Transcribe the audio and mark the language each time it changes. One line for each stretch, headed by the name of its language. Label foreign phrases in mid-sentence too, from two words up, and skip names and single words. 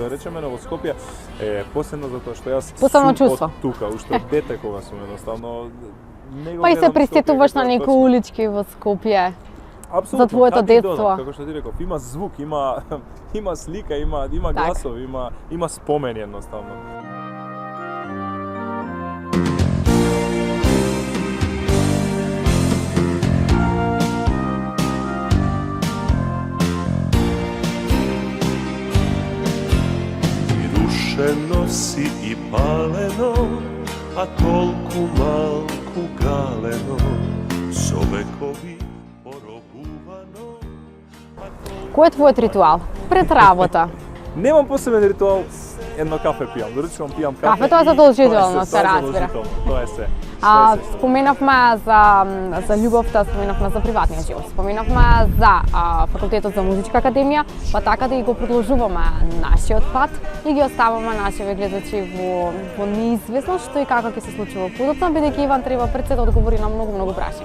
Macedonian: Да речеме во Скопје е посебно затоа што јас Посебно сум чувство. од тука, уште од дете кога сум едноставно не го Па и се гледам присетуваш Скопје на како некои точно. улички во Скопје. Апсолутно, за твоето каде и додам, детство. Како што ти реков, има звук, има слика, има Така. гласови, има спомени едноставно. Рушено си и палено, а толку малку галено, собекови поробувано. Кој е твојот ритуал пред работа? Немам посебен ритуал, едно кафе пијам, доручувам пијам кафе. Кафето е и задолжително, тоа е се разбира. задолжително, Тоа е се. Споменавме за љубовта, споменавме за приватниот живот, споменавме за факултетот за музичка академија, па така да и го продолжуваме нашиот пат и ги оставаме нашите гледачи во неизвестност што и како ќе се случи во подоцна, бидејќи Иван треба пред се да одговори на многу прашања.